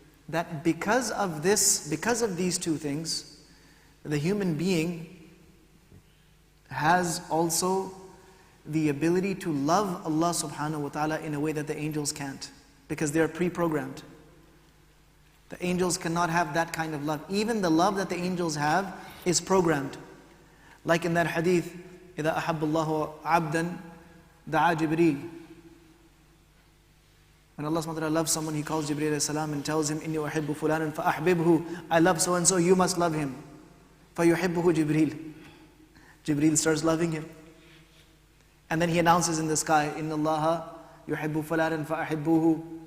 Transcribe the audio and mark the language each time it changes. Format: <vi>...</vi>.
<en>That because of these two things, the human being has also the ability to love Allah subhanahu wa ta'ala in a way that the angels can't, because they are pre-programmed. The angels cannot have that kind of love. Even the love that the angels have is programmed. Like in that hadith,</en> <ar>إِذَا أَحَبَّ اللَّهُ عَبْدًا دَعَا جِبْرِيلٌ.</ar> <en>When Allah subhanahu wa ta'ala loves someone, He calls Jibreel alayhi salam and tells him,</en> <ar>إِنِّي أُحِبُّ فُلَانًا فَأَحْبِبْهُ.</ar> <en>I love so and so, you must love him.</en> <ar>فَيُحِبُّهُ جِبْرِيلٌ.</ar> <en>Jibreel starts loving him. And then he announces in the sky,</en> <ar>إِنَّ اللَّهَ يُحِبُّ فَلَانًا فَأَحِبُّهُ.</ar>